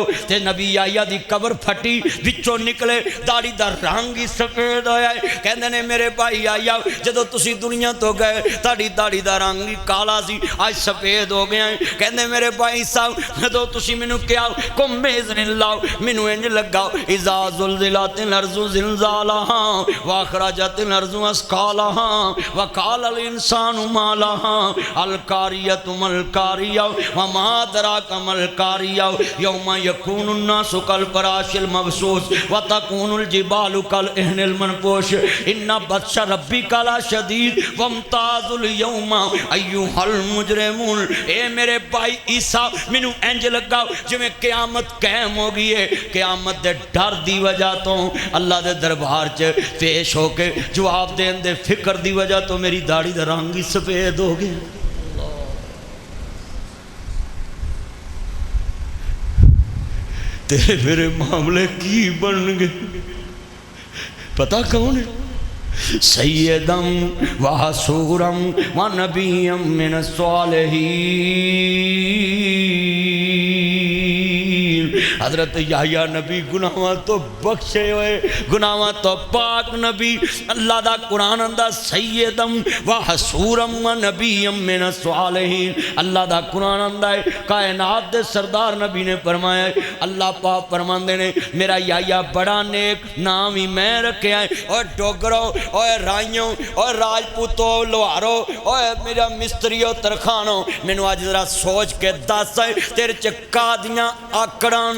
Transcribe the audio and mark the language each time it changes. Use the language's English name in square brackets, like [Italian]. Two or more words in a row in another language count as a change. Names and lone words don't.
[Punjabi] تے نبی یحییٰ دی قبر پھٹی، وچوں نکلے داڑھی دا رنگ ہی سفید ہویا. کہندے نے میرے بھائی یحییٰ جدوں تسیں دنیا تو گئے تہاڈی داڑھی دا رنگ ہی کالا سی، اج سفید ہو گیا. کہندے میرے بھائی صاحب جدوں تسیں مینوں کہا [Arabic] قم بإذن الله, [Punjabi] مینوں انج لگا [Arabic] إذا زلزلت الأرض زلزالها وأخرجت الأرض أثقالها وقال الإنسان ما لها القارعة ما القارعة وما أدراك ما القارعة يوم يكون الناس كالفراش المبثوث وتكون الجبال كالعهن المنفوش إن بطش ربك لشديد وامتازوا اليوم أيها المجرمون. [Punjabi] اے میرے بھائی عیسیٰ مینوں انج لگا جویں قیامت قائم ہو گئی ہے. قیامت دے ڈر دی وجہ تو اللہ دے دربار چ پیش ہوکے جواب دین دے فکر دی وجہ تو میری داڑھی دا رنگ ہی سفید ہو گیا. تیرے میرے معاملے کی بن گئے پتہ کون ہے? [Arabic] سيدا وحصورا ونبيا من الصالحين. [Punjabi] حضرت یحییٰ نبی گناہاں تو بخشے ہوئے، گناہاں تو پاک نبی. اللہ دا قرآن آندا [Arabic] سيدا وحصورا ونبيا من الصالحين. [Punjabi] اللہ دا قرآن آندا ہے کائنات دے سردار نبی نے فرمایا، اللہ پاک فرماندے نے میرا یحییٰ بڑا نیک نام ہی میں رکھا ہے. اور ڈوگرو اور رائیوں اور راجپوتوں لوہارو اور میرا مستریوں ترکھانو مینوں اج ذرا سوچ کے دس تیرے چ کادیاں آکڑاں نے.